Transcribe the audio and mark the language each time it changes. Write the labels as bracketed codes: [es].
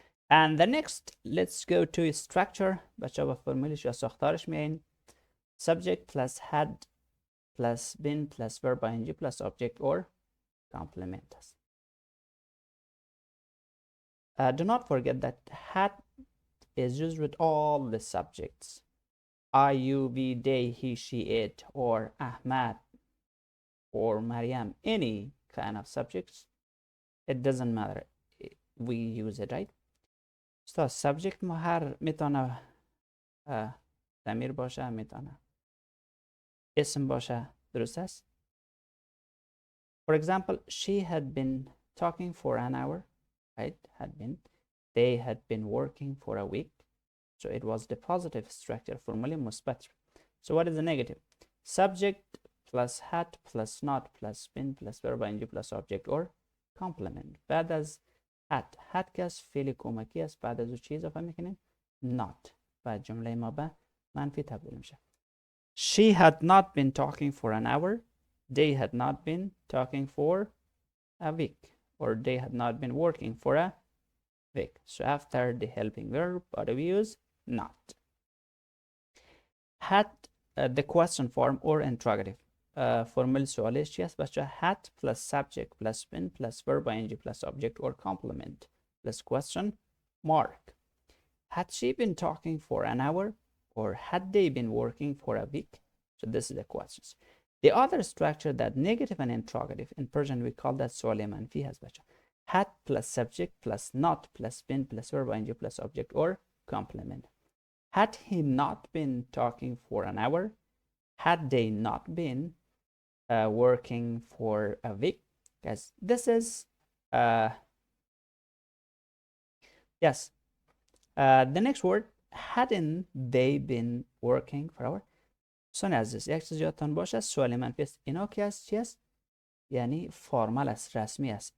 [en] And the next, let's go to structure. [fa] بچه با فرمولش یا ساختارش میایین. [en] Subject plus had plus been plus verb ing plus object or complement. Do not forget that had is used with all the subjects. I, you, we, they, he, she, it, or Ahmad, or Maryam, any kind of subjects. It doesn't matter. We use it, right? So subject [fa] ما هر میتونه ضمیر باشه، میتونه اسم باشه. درست است؟ [en] For example, she had been talking for an hour, right? Had been. They had been working for a week. So it was the positive structure, formally مثبت. So what is the negative? Subject plus had plus not plus been plus verb ing plus object or complement. [fa] بعد از had که از فعل کمکی است، بعد از اون چی اضافه میکنیم؟ not. بعد جمله ما به منفی تبدیل میشه. [en] She had not been talking for an hour. They had not been talking for a week. Or they had not been working for a week. So after the helping verb, what do we use? Not. Had the question form or interrogative. [fa] فرمول سوالش چی است بچه؟ [en] had plus subject plus been plus verb ing plus object or complement plus question mark. Had she been talking for an hour or had they been working for a week? So this is the questions. The other structure, that negative and interrogative, in Persian we call that [fa] سوال منفی هست بچه. [en] Had plus subject plus not plus been plus verb ing plus object or complement. Had he not been talking for an hour? had they not been working for a week. Guys, this is yes. The next word, hadn't they been working for hour. [fa] دوستان عزیز یک چیز یادتان باشه، سوال منفی است. اینا که است چی است؟ یعنی فرمال است، رسمی است.